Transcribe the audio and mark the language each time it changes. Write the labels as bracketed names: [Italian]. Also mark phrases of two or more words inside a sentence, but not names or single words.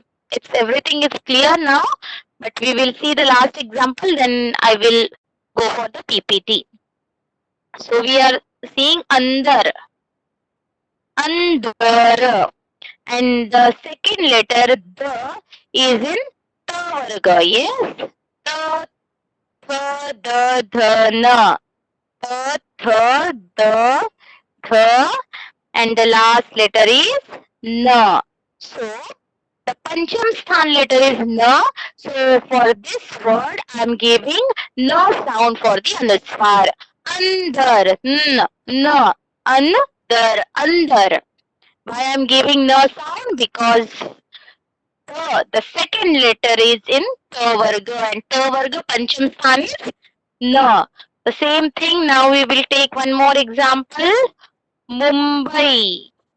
[English] It's everything is clear now, but we will see the last example, then I will go for the PPT. So we are seeing andar, andar, and the second letter the is in [Hindi] ta varga. [English] Yes, [Hindi] ta, tha, da, dha, na, ta, tha, da, dha, [English] and the last letter is na. So the [Hindi] Pancham Sthan [English] letter is na. So for this word, I am giving na sound for the anuswar. [Hindi] Andar, n, na, andar, andar. [English] Why I am giving na sound? Because the second letter is in [Hindi] ta varga, [English] and [Hindi] ta varga Pancham Sthan [English] is na. The same thing. Now we will take one more example. Mumbai.